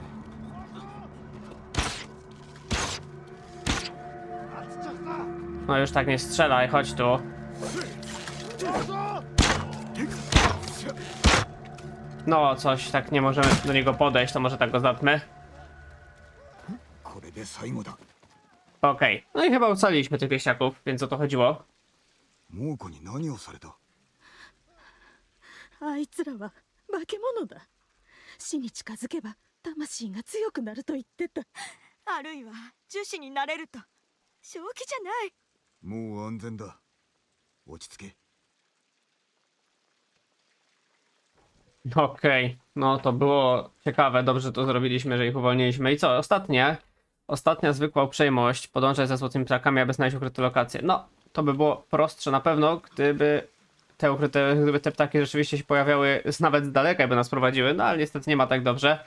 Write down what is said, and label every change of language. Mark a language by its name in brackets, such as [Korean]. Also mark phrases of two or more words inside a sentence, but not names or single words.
[Polish] No już tak nie strzelaj, chodź tu. No coś, tak nie możemy do niego podejść, to może tak go zatmy. [Japanese] これで最後だ。 [Polish] Okej, no i chyba ocaliliśmy tych wieśniaków, więc o to chodziło. [Japanese] 猛虎に何をされた。あいつらは化け物だ。死に近づけば魂が強くなると言ってた。あるいは樹脂になれると。正気じゃない。もう安全だ。落ち着け。 [Polish] Okej, no to było ciekawe, dobrze to zrobiliśmy, że ich uwolniliśmy. I co, ostatnia zwykła uprzejmość, podążać za złotymi ptakami, aby znaleźć ukryte lokacje. No, to by było prostsze na pewno, gdyby te ptaki rzeczywiście się pojawiały nawet z daleka i by nas prowadziły, no ale niestety nie ma tak dobrze.